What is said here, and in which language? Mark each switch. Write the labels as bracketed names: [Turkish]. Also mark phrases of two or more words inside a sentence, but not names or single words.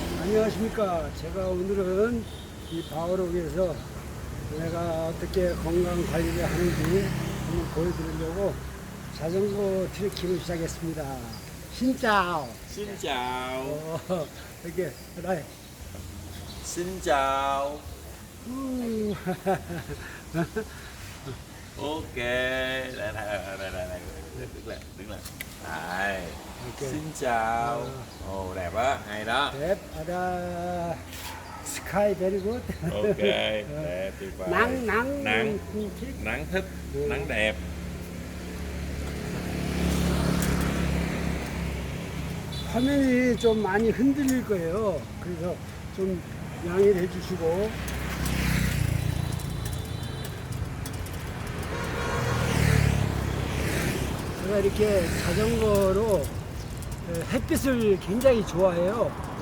[Korean] 안녕하십니까. 제가 오늘은 이 바오록에서 내가 어떻게 건강 관리를 하는지 한번 보여드리려고 자전거 트레킹을 시작했습니다. [Vietnamese] xin chào. Xin chào. [Korean] 이렇게 나이. [Vietnamese] Xin chào. Ok. Đây. Đứng lên. Đây. Ok. Xin chào. Ồ, đẹp á, hay đó. [Korean] 넵, 아다. [English] sky very good. [Vietnamese] Ok, đẹp, tuyệt vời. Nắng thích, nắng đẹp. [Korean] 화면이 좀 많이 흔들릴 거예요. 그래서 좀 양해를 해주시고. 제가 이렇게 자전거로 햇빛을 굉장히 좋아해요.